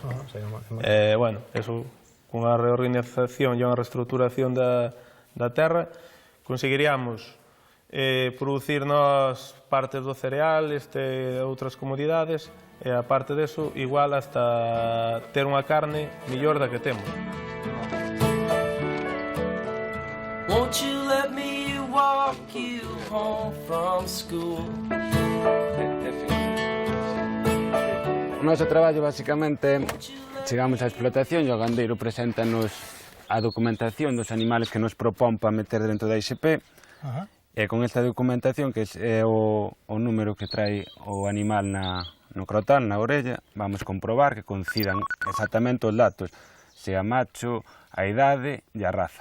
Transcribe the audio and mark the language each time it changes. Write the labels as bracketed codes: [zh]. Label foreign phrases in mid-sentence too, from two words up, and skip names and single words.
[gl] Bueno, eso, cunha reorganización e unha reestruturación da terra, conseguiríamos producir nós partes do cereal, outras comodidades, e a parte deso, igual hasta ter unha carne millor da que temos. [en] Won't you let me walk you home from school? [gl] O noso traballo, basicamente, chegamos á explotación e o gandeiro preséntanos a documentación dos animales que nos propón para meter dentro da ISP. E con esta documentación, que é o número que trae o animal no crotán, na orella, vamos comprobar que coincidan exactamente os datos, sea macho, a idade e a raza.